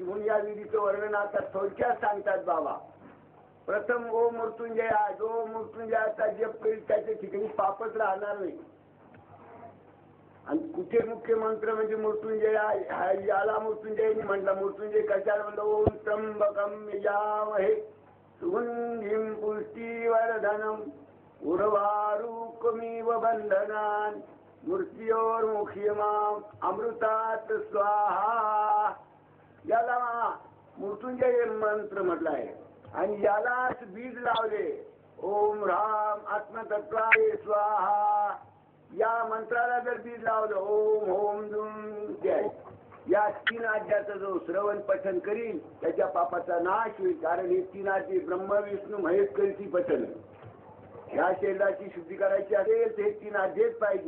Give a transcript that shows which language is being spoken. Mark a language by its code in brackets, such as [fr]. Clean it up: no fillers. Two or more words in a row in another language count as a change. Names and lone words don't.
[mr] म्हणून या विधीचं वर्णन आता थोडक्यात सांगतात बाबा. प्रथम ओम मृत्युंजय, जो मृत्युंजयाचा जप करील त्याच्या ठिकाणी पापच राहणार नाही. आणि कुठे मुख्य मंत्र म्हणजे मृत्युंजय, याला मृत्युंजय म्हटलं. मृत्युंजय कशाला म्हणलं, [sa] ओम त्र्यंबकम यजामहे सुगंधिं पुष्टिवर्धनम उर्वारुकमिव बंधनान् मृत्योर्मुख्यमाम अमृतात स्वाहा. [mr] याला मृत्युंजय मंत्र म्हटलं आहे. आणि यालाच बीज लावले, [sa] ओम राम आत्मतत्वाय स्वाहा. [mr] या मंत्राला जर बीज लावलं, ओम ओम दुम जय, या 3 आज्ञाचं जो श्रवण पठन करील त्याच्या पापाचा नाश होईल. कारण हे 3 आज्ञे ब्रह्म विष्णू महेश करीती पठन. या शरीराची शुद्धी करायची असेल ते 3 आज्ञेच पाहिजे.